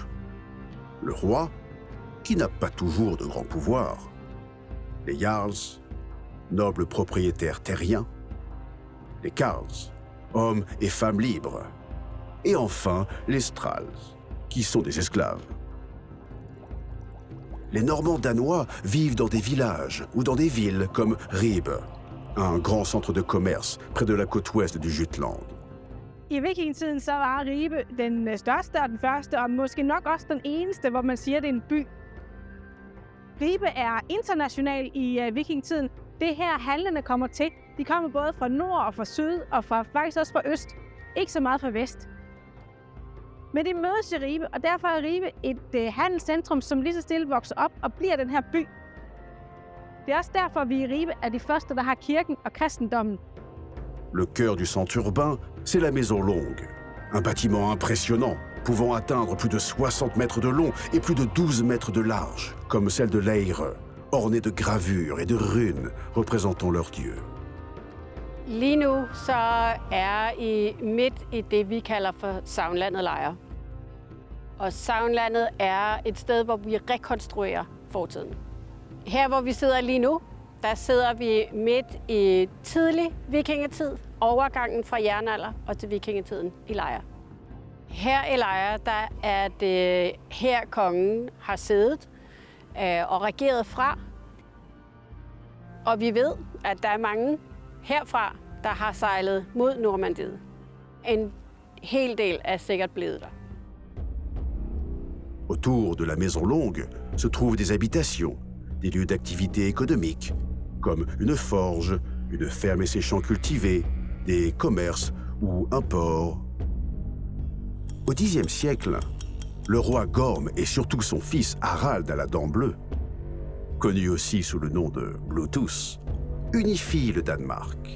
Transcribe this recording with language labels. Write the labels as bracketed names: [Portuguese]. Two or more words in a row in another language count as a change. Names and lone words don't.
[French] Le roi, qui n'a pas toujours de grands pouvoirs, les jarls, nobles propriétaires terriens, les carls, hommes et femmes libres, et enfin les strals, qui sont des esclaves. Les Normands danois vivent dans des villages ou dans des villes comme Ribe, un grand centre de commerce près de la côte ouest du Jutland, [Danish] I vikingetiden så var Ribe den største og den første, og måske nok også den eneste, hvor man siger, det er en by. Ribe er international i vikingetiden. Det her handlende kommer til. De kommer både fra nord og fra syd, og faktisk også fra øst. Ikke så meget fra vest. Men de mødes i Ribe, og derfor er Ribe et handelscentrum, som lige så stille vokser op og bliver den her by. Det er også derfor, at vi i Ribe er de første, der har kirken og kristendommen. [French] Le cœur du centre urbain, c'est la Maison Longue. Un bâtiment impressionnant, pouvant atteindre plus de 60 mètres de long et plus de 12 mètres de large, comme celle de Lejre, ornée de gravures et de runes représentant leurs dieux. [Danish] Lige nu så er I midt i det, vi kalder for Sagnlandet Lejre. Og Sagnlandet er et sted, hvor vi rekonstruerer fortiden. Her, hvor vi sidder lige nu, der sidder vi midt i tidlig vikingetid, overgangen fra jernalder og til vikingetiden i Lejre. Her i Lejre, der er det her kongen har siddet og regeret fra. Og vi ved, at der er mange herfra, der har sejlet mod Normandiet. En hel del er sikkert blevet der. [French] Autour de la Maison Longue se trouvent des habitations, des lieux d'activité économique, comme une forge, une ferme et ses champs cultivés, des commerces ou un port. Au Xe siècle, le roi Gorm et surtout son fils Harald à la dent bleue, connu aussi sous le nom de Bluetooth, unifient le Danemark.